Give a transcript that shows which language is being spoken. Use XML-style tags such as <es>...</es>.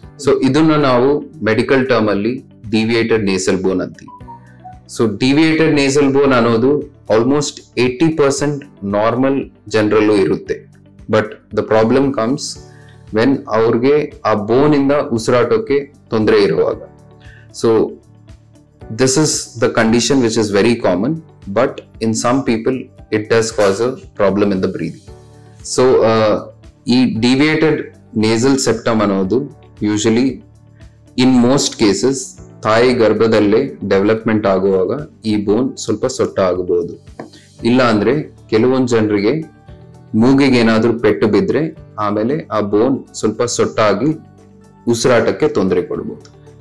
<kn>So ಇದನ್ನ ನಾವು medical term ಅಲ್ಲಿ ಡಿವಿಯೇಟೆಡ್ ನೇಸಲ್ ಬೋನ್ ಅಂತೀವಿ. ಸೊ ಡಿವಿಯೇಟೆಡ್ ನೇಸಲ್ ಬೋನ್ ಅನ್ನೋದು ಆಲ್ಮೋಸ್ಟ್ 80% ನಾರ್ಮಲ್ ಜನರಲ್ಲೂ ಇರುತ್ತೆ.</kn> <en>but the problem comes when</en> <kn>ಅವ್ರಿಗೆ ಆ ಬೋನ್ ಇಂದ ಉಸಿರಾಟಕ್ಕೆ ತೊಂದರೆ ಇರುವಾಗ.</kn> <en>So this is the condition which is very common, but in some people it does cause a problem in the breathing.</en> <kn>So ಈ deviated nasal septum ಅನ್ನೋದು</kn> <en>usually in most cases</en> <kn>ತಾಯಿ ಗರ್ಭದಲ್ಲೇ development ಆಗುವಾಗ ಈ ಬೋನ್ ಸ್ವಲ್ಪ ಸೊಟ್ಟ ಆಗಬಹುದು. ಇಲ್ಲ ಅಂದ್ರೆ ಕೆಲವೊಂದು ಜನರಿಗೆ ಮೂಗಿಗೆ ಏನಾದ್ರೂ ಪೆಟ್ಟು ಬಿದ್ರೆ ಆಮೇಲೆ ಆ ಬೋನ್ ಸ್ವಲ್ಪ ಸೊಟ್ಟಾಗಿ ಉಸಿರಾಟಕ್ಕೆ ತೊಂದರೆ ಕೊಡಬಹುದು.</kn>